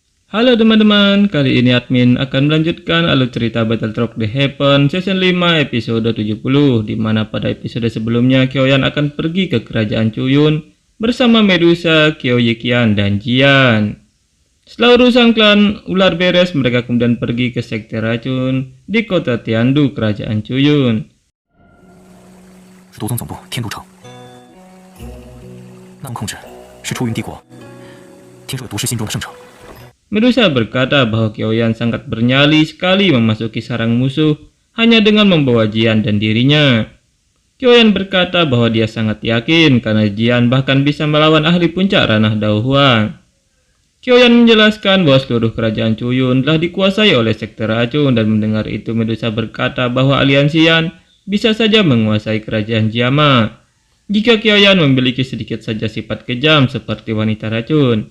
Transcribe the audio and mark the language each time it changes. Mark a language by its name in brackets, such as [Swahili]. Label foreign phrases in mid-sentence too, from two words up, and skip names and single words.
[Indonesian] Halo teman-teman, kali ini admin akan melanjutkan alur cerita Battlefield The Heaven Season 5 episode 70, di mana pada episode sebelumnya Kyoyan akan pergi ke kerajaan Chuyun bersama Medusa, Kyoyikian, dan Jian. Setelah urusan klan ular beres, mereka kemudian pergi ke sekte racun di kota Tiandu, kerajaan Chuyun. [Chinese] 是毒宗总部天都城，那控制是出云帝国，听说有毒噬心中的圣城。 [Indonesian] Medusa berkata bahwa Kyoyan sangat bernyali sekali memasuki sarang musuh hanya dengan membawa Jian dan dirinya. Kyoyan berkata bahwa dia sangat yakin karena Jian bahkan bisa melawan ahli puncak ranah Dao Huang. Kyoyan menjelaskan bahwa seluruh kerajaan Chuyun telah dikuasai oleh sekte racun, dan mendengar itu Medusa berkata bahwa aliansi Yan bisa saja menguasai kerajaan Jiama jika Kyoyan memiliki sedikit saja sifat kejam seperti wanita racun.